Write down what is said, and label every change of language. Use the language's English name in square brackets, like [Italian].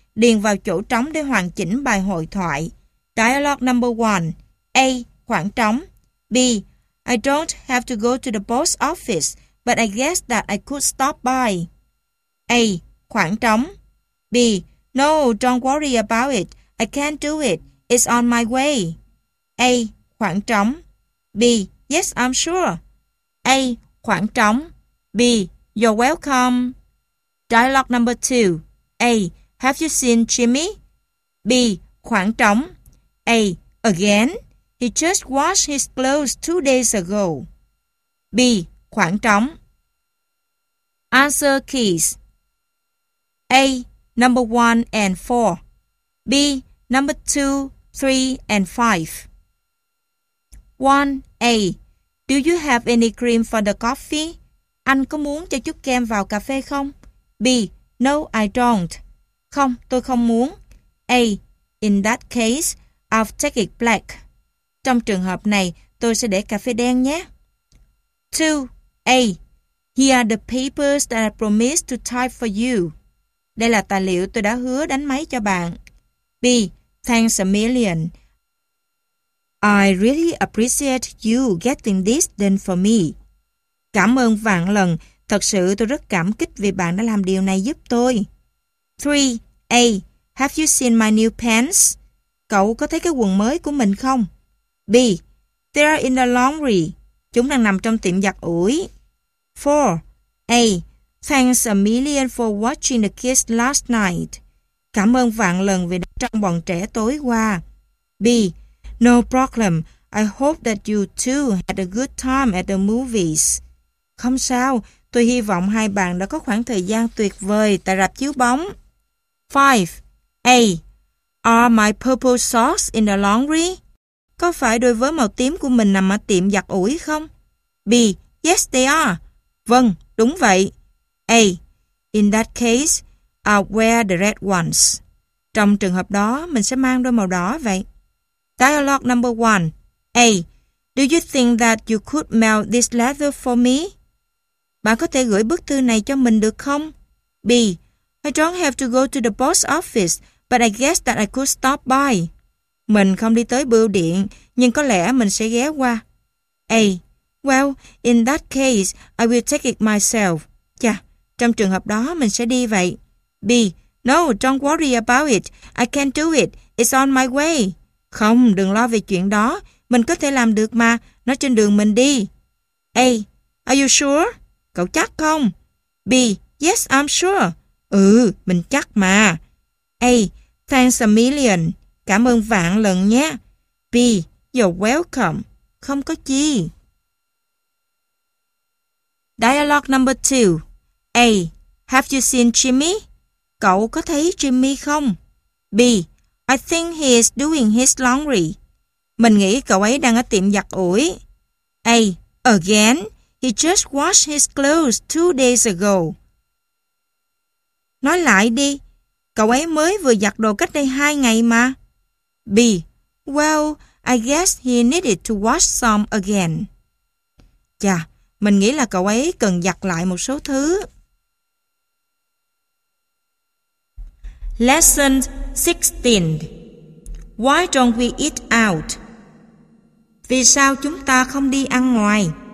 [Vietnamese] Điền vào chỗ trống để hoàn chỉnh bài hội thoại. [English] Dialogue number 1. A. [Vietnamese] Khoảng trống. [English] B. I don't have to go to the post office, but I guess that I could stop by. [Vietnamese] A. Khoảng trống. [English] B. No, don't worry about it. I can't do it. It's on my way. [Vietnamese] A. Khoảng trống. [English] B. Yes, I'm sure. [Vietnamese] A. Khoảng trống. [English] B. You're welcome. Dialogue number 2. A. Have you seen Jimmy? [Vietnamese] B. Khoảng trống. [English] A. Again? He just washed his clothes 2 days ago. [Vietnamese] B. Khoảng trống. [English] Answer keys. A. Number 1 and 4. B. Number 2, 3 and 5. 1. A. Do you have any cream for the coffee? [Vietnamese] Anh có muốn cho chút kem vào cà phê không? [English] B. No, I don't. [Vietnamese] Không, tôi không muốn. [English] A. In that case, I'll take it black. [Vietnamese] Trong trường hợp này, tôi sẽ để cà phê đen nhé. [English] 2. A. Here are the papers that I promised to type for you. [Vietnamese] Đây là tài liệu tôi đã hứa đánh máy cho bạn. [English] B. Thanks a million. I really appreciate you getting this done for me. [Vietnamese] Cảm ơn vạn lần. Thật sự tôi rất cảm kích vì bạn đã làm điều này giúp tôi. [English] 3. A. Have you seen my new pants? [Vietnamese] Cậu có thấy cái quần mới của mình không? [English] B. They are in the laundry. [Vietnamese] Chúng đang nằm trong tiệm giặt ủi. [English] 4. A. Thanks a million for watching the kids last night. [Vietnamese] Cảm ơn vạn lần vì đã trông bọn trẻ tối qua. [English] B. No problem. I hope that you two had a good time at the movies. [Vietnamese] Không sao. Tôi hy vọng hai bạn đã có khoảng thời gian tuyệt vời tại rạp chiếu bóng. [English] 5. A. Are my purple socks in the laundry? [Vietnamese] Có phải đôi vớ màu tím của mình nằm ở tiệm giặt ủi không? [English] B. Yes, they are. [Vietnamese] Vâng, đúng vậy. [English] A. In that case, I'll wear the red ones. [Vietnamese] Trong trường hợp đó, mình sẽ mang đôi màu đỏ vậy. [English] Dialogue number 1. A. Do you think that you could mail this letter for me? [Vietnamese] Bạn có thể gửi bức thư này cho mình được không? [English] B. I don't have to go to the post office, but I guess that I could stop by. [Vietnamese] Mình không đi tới bưu điện, nhưng có lẽ mình sẽ ghé qua. [English] A. Well, in that case, I will take it myself. [Vietnamese] Chà, trong trường hợp đó mình sẽ đi vậy. [English] B. No, don't worry about it. I can do it. It's on my way. [Vietnamese] Không, đừng lo về chuyện đó. Mình có thể làm được mà. Nó trên đường mình đi. [English] A. Are you sure? [Vietnamese] Cậu chắc không? [English] B. Yes, I'm sure. [Vietnamese] Ừ, mình chắc mà. [English] A. Thanks a million. [Vietnamese] Cảm ơn vạn lần nhé. [English] B. You're welcome. [Vietnamese] Không có chi. [English] Dialogue number 2. A. Have you seen Jimmy? [Vietnamese] Cậu có thấy Jimmy không? [English] B. I think he is doing his laundry. [Vietnamese] Mình nghĩ cậu ấy đang ở tiệm giặt ủi. [English] A. Again, he just washed his clothes 2 days ago. [Vietnamese] Nói lại đi, cậu ấy mới vừa giặt đồ cách đây 2 ngày mà. [English] B. Well, I guess he needed to wash some again. [Vietnamese] Chà, mình nghĩ là cậu ấy cần giặt lại một số thứ. [English] Lesson 16. Why don't we eat out? [Vietnamese] Vì sao chúng ta không đi ăn ngoài?